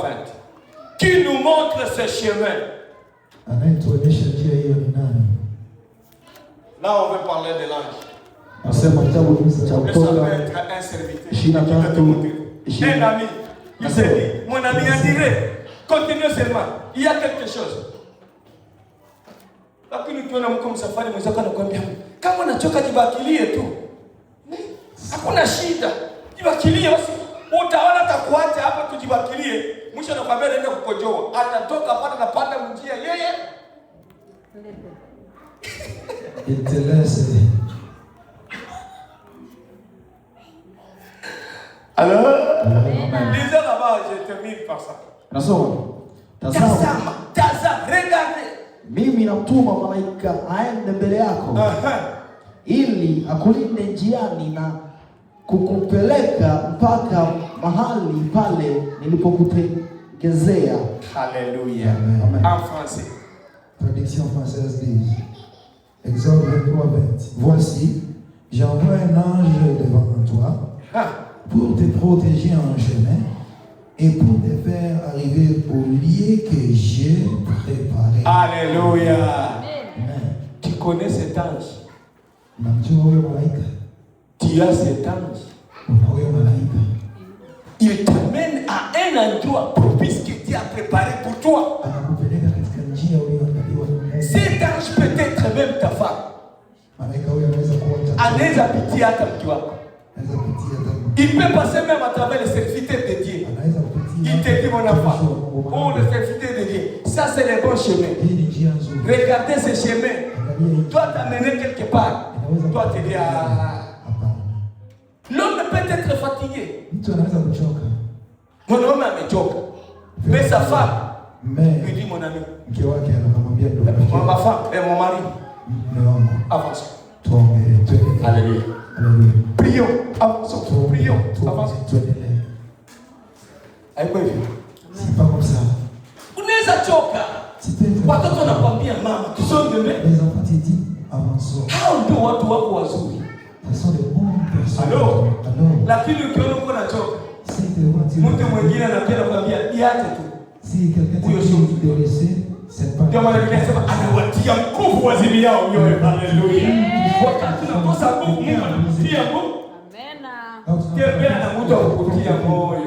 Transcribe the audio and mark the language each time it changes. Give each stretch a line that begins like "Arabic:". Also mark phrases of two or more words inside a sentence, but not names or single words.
French: Qui nous montre ce chemin. Là on veut parler de l'ange. Mais ça peut être un serviteur. Un ami. Il s'est dit, mon ami a dit, continuez seulement. Il y a quelque chose.
Swahili: Lakini ukiona mko msafari mwenzako anakuambia kama unachoka jibakilie tu. Hakuna shida. Jibakilie basi. Utaona atakuacha hapa tujibakilie. Mwisho anakuambia nenda kukojoa. Atatoka pata na panda njia yeye.
French: Il te laisse. Alors, lisez là-bas, je termine par ça.
Swahili: Tazama, regardez. Mimi natuma malaika aende mbele yako ili akulinde njiani na kukupeleka mpaka mahali pale nilipokutegezea.
French: Alléluia. En français. Traduction française dit, Exode 23:20. Voici, j'envoie un ange devant toi pour te protéger en chemin et pour te faire arriver au lieu que j'ai préparé. Alléluia. Amen. Tu connais cet ange?
Swahili: Unamjua huyo malaika?
French: Tu as cet ange.
Swahili: Una huyo malaika.
French: Il t'amène à un endroit propice que Dieu a préparé pour toi.
Swahili: Anakupeleka katika njia uliyoandaliwa na Mungu.
French: Cet ange peut être même ta femme.
Swahili: Malaika huyo anaweza kuwa mtu. Anaweza pitia hata mke wako. Anaweza kupitia hata.
French: Il peut passer même à travers les serviteurs de Dieu.
Swahili: Anaweza kupitia.
French: Il te dit mon enfant. Oh, le serviteur de Dieu. Ça c'est le bon chemin.
Swahili: Hii ni njia nzuri.
French: Regardez ce chemin.
Swahili: Angalia hii.
French: Toi t'amener quelque part. Toi te dis l'homme peut être fatigué.
Swahili: Mtu anaweza kuchoka. Mwanaume amechoka.
French: Mais sa femme lui dit mon ami.
Swahili: Mke wake anamwambia ndio rafiki.
French: Ma femme et mon mari.
Swahili: Mume wangu.
French: Avance.
Swahili: Tuombe, tuende.
French: Alléluia. Alléluia. Prions. Avançons. Prions. Avançons.
Swahili: Tuendelee. Haiko hivyo.
French: Si pas comme ça.
Swahili: Unaweza choka. Watoto wanakuambia mama, tusonge mbele.
French: Les enfants te disent avançons.
Swahili: Hao ndio watu wako wazuri.
French: Ce sont des bonnes personnes. Allô? Allô?
Swahili: Lakini ukiona uko unachoka,
French: Si tu vois,
Swahili: mtu mwingine anapenda kuambia iache tu.
French: si quelqu'un te dit de laisser, c'est pas.
Swahili: Ndio maana Biblia inasema anawatia nguvu wazimi yao mioyo. Haleluya. Wakati unakosa nguvu, Mungu anakutia nguvu. Tembea na mtu akukutia moyo.